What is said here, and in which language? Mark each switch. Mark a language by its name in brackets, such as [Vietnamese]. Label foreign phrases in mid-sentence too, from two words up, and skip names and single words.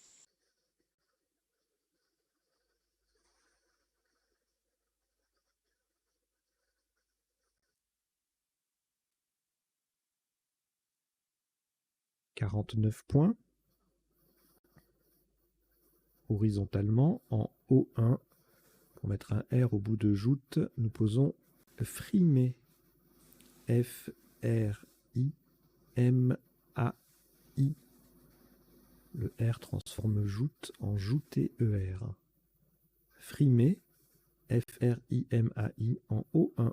[French] « 49 points. Horizontalement, en O1, pour mettre un R au bout de joute, nous posons frimé. F-R-I-M-A-I. Le R transforme joute en jouté-ER. Frimé, F-R-I-M-A-I en O1.